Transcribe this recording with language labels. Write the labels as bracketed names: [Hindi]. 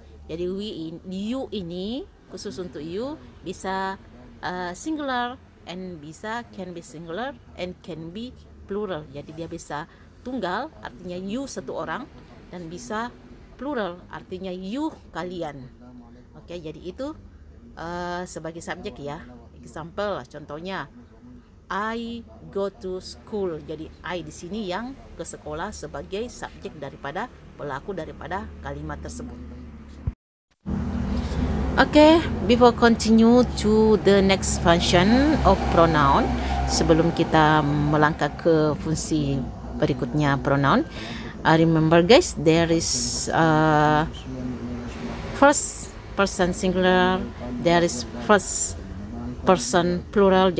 [Indonesian] Jadi you ini khusus untuk you bisa [English] singular and bisa can be singular and can be plural. [Indonesian] Jadi dia bisa tunggal artinya you satu orang dan bisa plural artinya you kalian. Oke, jadi itu sebagai subjek ya. [English] Example, contohnya I go to school. [Indonesian] Jadi I di sini yang ke sekolah sebagai subjek daripada pelaku daripada kalimat tersebut. [English] Okay, before continue to the next function of pronoun, [Indonesian] sebelum kita melangkah ke fungsi berikutnya [English] pronoun, remember guys, there is first person singular, there is first person plural.